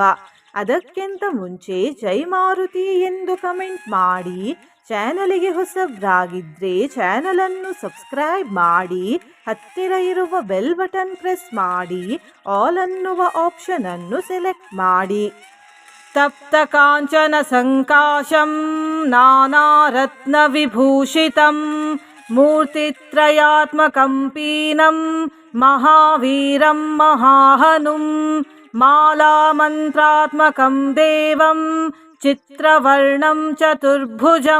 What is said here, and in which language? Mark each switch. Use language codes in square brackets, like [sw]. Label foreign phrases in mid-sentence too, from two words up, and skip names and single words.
[kn] ಅದಕ್ಕಿಂತ ಮುಂಚೆ ಜೈ ಮಾರುತಿ ಎಂದು ಕಮೆಂಟ್ ಮಾಡಿ. ಚಾನಲಿಗೆ ಹೊಸಬ್ರಾಗಿದ್ದರೆ ಚಾನಲನ್ನು ಸಬ್ಸ್ಕ್ರೈಬ್ ಮಾಡಿ. ಹತ್ತಿರ ಇರುವ [en] bell button [kn] ಪ್ರೆಸ್ ಮಾಡಿ. ಆಲ್ ಅನ್ನುವ ಆಪ್ಷನ್ ಅನ್ನು ಸೆಲೆಕ್ಟ್ ಮಾಡಿ. [sa] ತಪ್ತ ಕಾಂಚನ ಸಂಕಾಶಂ ನಾನಾರತ್ನ ವಿಭೂಷಿತಂ ಮೂರ್ತಿತ್ರಯಾತ್ಮಕಂ ಪೀನಂ ಮಹಾವೀರಂ ಮಹಾಹನುಂ ಮಾಲಾಮಂತ್ರಾತ್ಮಕಂ ದೇವಂ ಚಿತ್ರವರ್ಣಂ ಚತುರ್ಭುಜಂ.